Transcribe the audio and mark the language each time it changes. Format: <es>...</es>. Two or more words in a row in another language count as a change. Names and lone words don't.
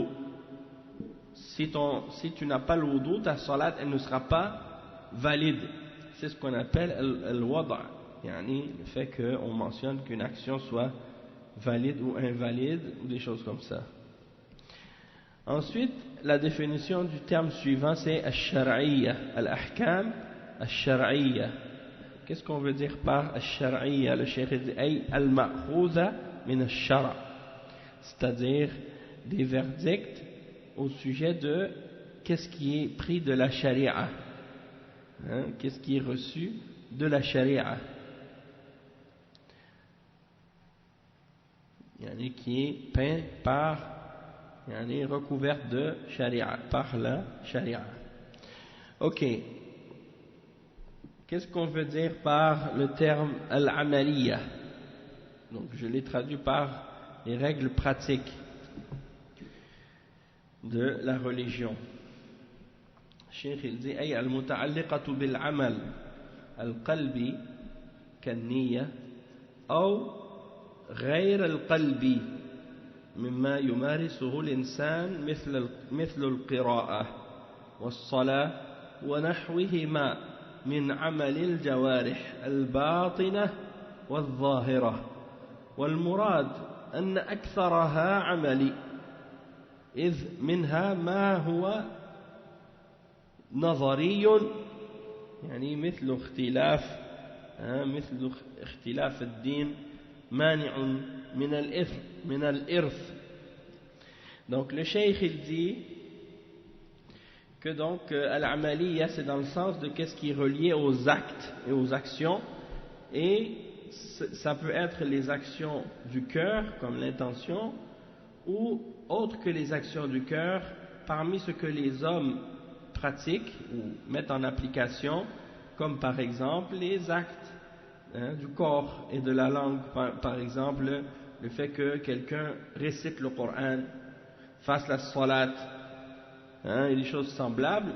<fr>Si tu n'as pas le wudu, ta salat elle ne sera pas valide. C'est ce qu'on appelle al-wada'. Yani, le fait qu'on mentionne qu'une action soit valide ou invalide, ou des choses comme ça. Ensuite, la définition du terme suivant, c'est</fr> <ar>الشرعية، الأحكام الشرعية.</ar> <fr>Qu'est-ce qu'on veut dire par al-shar'iyya? Le cheikh dit</fr> <ar>أي المأخوذة من الشرع',</ar> <fr>c'est-à-dire des verdicts au sujet de qu'est-ce qui est pris de la sharia, qu'est-ce qui est reçu de la sharia. Yani qui est peint par, yani recouverte de sharia, par la sharia. Ok. Qu'est-ce qu'on veut dire par le terme al-amaliya? Donc je l'ai traduit par les règles pratiques de la religion. Cheikh il dit</fr> <ar>أي المتعلقة بالعمل القلبي كالنية ou غير القلب مما يمارسه الإنسان مثل القراءة والصلاة ونحوهما من عمل الجوارح الباطنة والظاهرة والمراد أن أكثرها عملي إذ منها ما هو نظري يعني مثل اختلاف الدين مانع من الإرث.</ar> <fr>Donc le cheikh il dit que donc al-amaliya c'est dans le sens de qu'est-ce qui est relié aux actes et aux actions, et ça peut être les actions du cœur comme l'intention ou autre que les actions du cœur parmi ce que les hommes pratiquent ou mettent en application, comme par exemple les actes du corps et de la langue, par exemple le fait que quelqu'un récite le Coran, fasse la salat, et des choses semblables.</fr>